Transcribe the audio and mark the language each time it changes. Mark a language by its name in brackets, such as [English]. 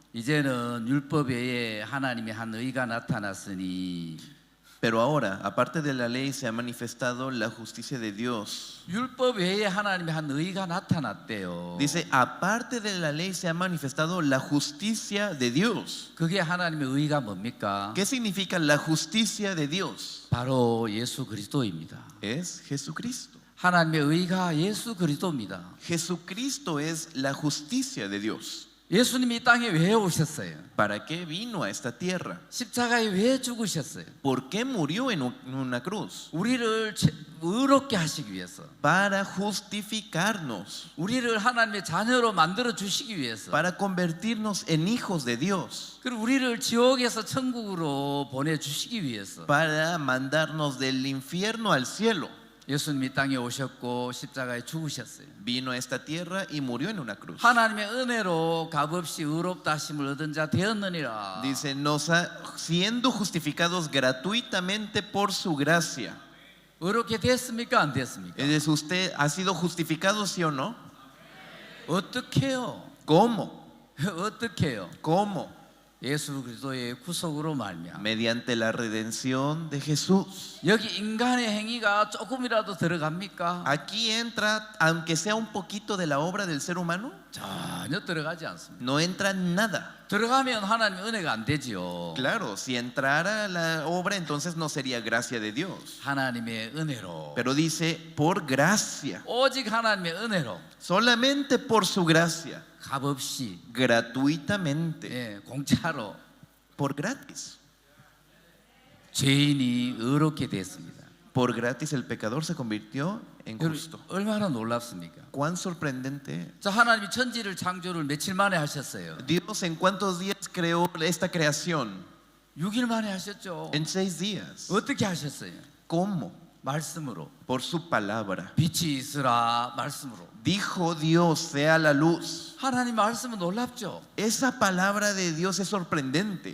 [Korean] 이제는 율법 외에 하나님의 한 의가 나타났으니 [Spanish] Pero ahora, aparte de la ley, se ha manifestado la justicia de Dios. [Korean] 율법 외에 하나님의 한 의가 나타났대요. [Spanish] Dice, aparte de la ley se ha manifestado la justicia de Dios. [Korean] 그게 하나님의 의가 뭡니까? [Spanish] ¿Qué significa la justicia de Dios? [Korean] 바로 예수 그리스도입니다. [Spanish] Es Jesucristo. [Korean] 하나님의 의가 예수 그리스도입니다. [Spanish] Jesucristo es la justicia de Dios. [Korean] 예수님이 이 땅에 왜 오셨어요? [Spanish] ¿Para qué vino a esta tierra? [Korean] 십자가에 왜 죽으셨어요? [Spanish] ¿Por qué murió en una cruz? [Korean] 우리를 의롭게 하시기 위해서, [Spanish] Para justificarnos, [Korean] 우리를 하나님의 자녀로 만들어 주시기 위해서, [Spanish] para convertirnos en hijos de Dios, [Korean] 그리고 우리를 지옥에서 천국으로 보내주시기 위해서 [Spanish] para mandarnos del infierno al cielo. [Korean] 예수님이 이 땅에 오셨고 십자가에 죽으셨어요. [Spanish] Vino a esta tierra y murió en una cruz. [Korean] 하나님의 은혜로 값없이 의롭다 하심을 얻은 자 되었느니라. [Spanish] Dice, siendo justificados gratuitamente por su gracia. [Korean] 의롭게 됐습니까? 안 됐습니까? [Spanish] ¿Es usted ha sido justificado, sí o no? [Korean] 어떻게요? [Spanish] ¿Cómo? [Korean] 어떻게요? [Spanish] ¿Cómo? [Korean] 예수 그리스도의 구속으로 말미암아. [Spanish] Mediante la redención de Jesús. [Korean] 여기 인간의 행위가 조금이라도 들어갑니까? [Spanish] Aquí entra, aunque sea un poquito de la obra del ser humano, [Korean] 전혀 들어가지 않습니다. [Spanish] no entra nada. [Korean] 들어가면 하나님의 은혜가 안 되지요. [Spanish] Claro, si entrara la obra, entonces no sería gracia de Dios. [Korean] 하나님의 은혜로, [Spanish] Pero dice, por gracia, [Korean] 오직 하나님의 은혜로, [Spanish] solamente por su gracia, [Korean] 값없이, [Spanish] gratuitamente, [Korean] 공짜로 [Spanish] por gratis. [Korean] 죄인이 의롭게 됐습니다. [Spanish] Por gratis el pecador se convirtió en justo. [Korean] 얼마나 놀랍습니까? [Spanish] Cuán sorprendente. [Korean] 자, 하나님이 천지를 창조를 며칠 만에 하셨어요? [Spanish] Dios en cuántos días creó esta creación? [Korean] 6일 만에 하셨죠. [Spanish] En 6 días. [Korean] 어떻게 하셨어요? [Spanish] ¿Cómo? [Korean] 말씀으로. [Spanish] Por su palabra. [Korean] 빛이 있으라 말씀으로. [Spanish] Dijo Dios, sea la luz. [Korean] 하나님 말씀은 놀랍죠. [Spanish] Esa palabra de Dios es sorprendente.